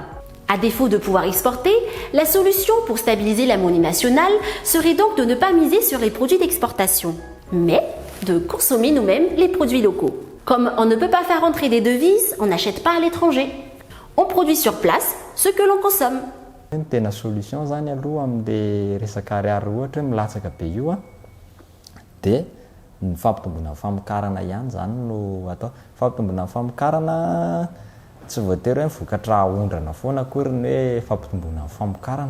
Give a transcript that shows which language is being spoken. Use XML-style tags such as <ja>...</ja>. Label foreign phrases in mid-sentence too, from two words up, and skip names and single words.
<fr>À défaut de pouvoir exporter, la solution pour stabiliser la monnaie nationale serait donc de ne pas miser sur les produits d'exportation, mais de consommer nous-mêmes les produits locaux. Comme on ne peut pas faire entrer des devises, on n'achète pas à l'étranger. On produit sur place ce que l'on consomme.</fr> <mg>Ny tena solution zany aloha amin'ilay resaka ariary ohatra hoe milatsaka be io dia ny fampitomboana famokarana ihany zany no atao. Fampitomboana famokarana tsy voatery hoe mivokatra ahondrana foana akory ny hoe fampitomboana famokarana.</mg>